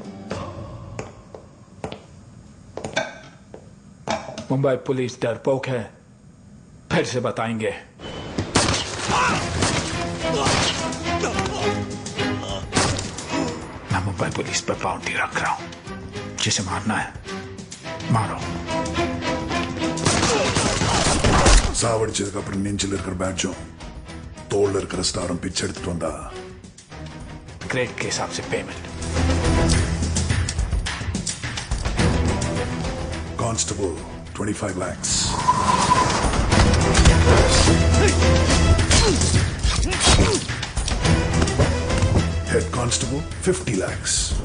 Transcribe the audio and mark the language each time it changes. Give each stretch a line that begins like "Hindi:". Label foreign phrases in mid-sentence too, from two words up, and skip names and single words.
Hindi: मुंबई पुलिस डरपोक है, फिर से बताएंगे। मैं मुंबई पुलिस पर बाउंड्री रख रहा हूं। जिसे मारना है मारो।
Tamil: சாவடிச்சதுக்கு அப்புறம் நெஞ்சில் இருக்கிற பேட்சும் தோல்ல இருக்கிற ஸ்டாரும் பிச்சை எடுத்துட்டு வந்தா
Hindi: ग्रेड के हिसाब से पेमेंट। कांस्टेबल 25 lakhs.
English: Head constable 50 lakhs.